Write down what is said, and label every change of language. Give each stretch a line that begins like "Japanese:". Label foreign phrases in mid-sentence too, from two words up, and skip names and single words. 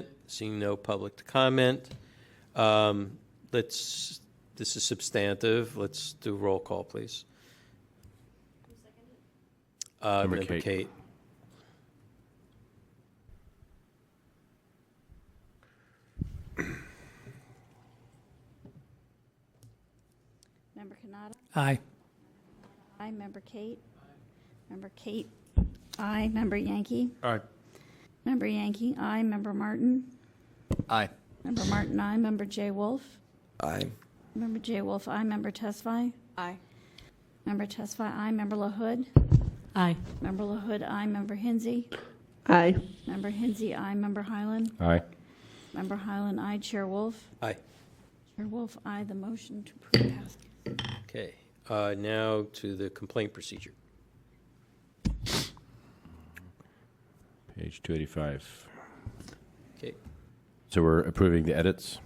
English: Seeing no public to comment. This is substantive, let's do roll call, please. Member Kate. Member Kanata? Aye. Aye. Member Kate? Member Kate? Aye. Member Yankee? Aye. Member Yankee? Aye. Member Martin? Aye. Member Martin? Aye. Member J. Wolf? Aye. Member J. Wolf? Aye. Member Tesfaye? Aye. Member Tesfaye? Aye. Member LaHood? Aye. Member LaHood? Aye. Member Hinsey? Aye. Member Hinsey? Aye. Member Highland? Aye. Member Highland? Aye. Chair Wolf? Aye. Chair Wolf? Aye. The motion to approve passes. Okay, now to the complaint procedure. Page 285. Okay. So we're approving the edits?